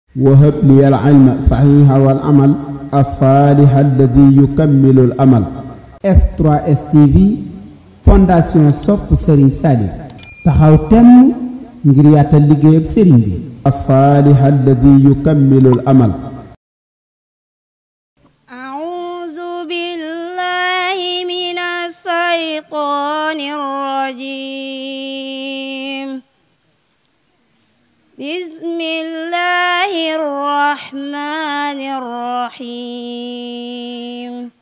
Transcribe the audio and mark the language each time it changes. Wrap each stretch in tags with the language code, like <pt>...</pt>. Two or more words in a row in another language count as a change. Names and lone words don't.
<ar>وهب لي العلم صحيح والعمل الصالح الذي يكمل الأمل.</ar> <wo>F3S TV fondation sopp Serigne Salif taxaw temm ngir yaatal liggéeyub Serigne bi</wo> <ar>الصالح الذي يكمل الأمل. أعوذ بالله من الشيطان الرجيم. بسم الله الرحمن الرحيم.</ar>